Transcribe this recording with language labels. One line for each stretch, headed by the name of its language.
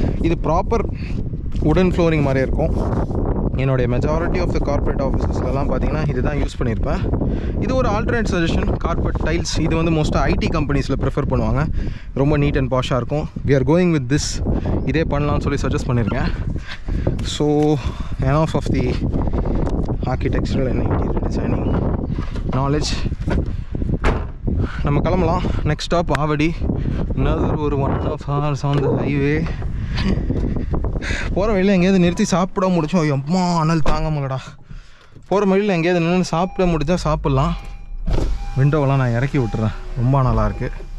Tamil: இது ப்ராப்பர் உடன் ஃப்ளோரிங் மாதிரியே இருக்கும். என்னுடைய மெஜாரிட்டி ஆஃப் த கார்ப்பரேட் ஆஃபீஸஸ்லாம் பார்த்தீங்கன்னா இது தான் யூஸ் பண்ணியிருப்பேன். இது ஒரு ஆல்டர்னேட் சஜஷன். கார்ப்பரேட் டைல்ஸ் இது வந்து மோஸ்ட்டாக ஐடி கம்பெனிஸில் ப்ரிஃபர் பண்ணுவாங்க, ரொம்ப நீட் அண்ட் பாஷாக இருக்கும்.
English: we are going with this,
Tamil: இதே பண்ணலான்னு சொல்லி சஜஸ்ட் பண்ணியிருக்கேன். So
English: enough of the architectural and interior designing knowledge.
Tamil: நம்ம கிளம்பலாம்.
English: Next stop Avadi.
Tamil: இன்னொரு ஒரு
English: 1.5 hours on the highway.
Tamil: போகிற வழியில் எங்கேயாவது நிறுத்தி சாப்பிட முடிச்சோம். எம்மா அனல் தாங்க முடியலடா. போகிற வழியில் எங்கேயாவது நின்று சாப்பிட முடிஞ்சா சாப்பிட்லாம். விண்டோவெல்லாம் நான் இறக்கி விட்டுறேன், ரொம்ப நல்லா இருக்குது.